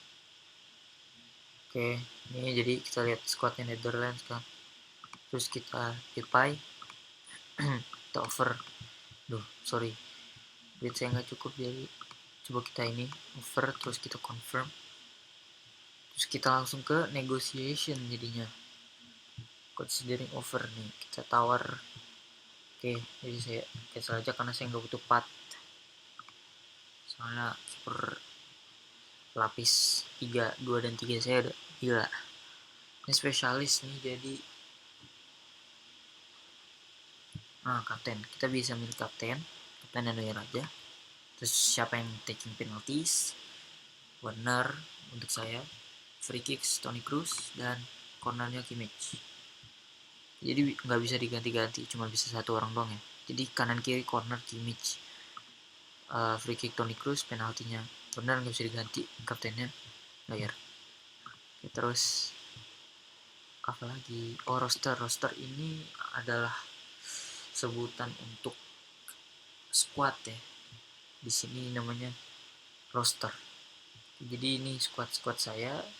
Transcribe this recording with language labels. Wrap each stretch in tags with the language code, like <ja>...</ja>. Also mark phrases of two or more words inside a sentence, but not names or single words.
<id>Oke, ini jadi kita lihat squadnya Netherlands kan. Terus kita reply. Kita over. Duh, sorry. Duit saya nggak cukup, jadi coba kita ini over, terus kita confirm. Terus kita langsung ke negotiation jadinya.</id> <en>Considering over</en> <id>nih, kita tawar. Oke, jadi saya cancel aja karena saya nggak butuh part. Soalnya per lapis 3, 2 dan 3 saya udah gila. Ini spesialis nih, jadi kapten. Kita bisa milih kapten dan Neuer aja. Terus siapa yang</id> <en>taking penalties?</en> <id>Werner untuk saya,</id> <en>free kicks</en> <id>Toni Kroos, dan cornernya Kimmich. Jadi nggak bisa diganti-ganti, cuma bisa satu orang doang ya. Jadi kanan kiri corner Kimmich,</id> <en>free kick</en> <id>Toni Kroos, penaltinya Werner nggak bisa diganti, kaptennya Neuer. Terus apa lagi? Oh, roster ini adalah sebutan untuk squad ya. Di sini namanya roster. Jadi ini squad saya.</id>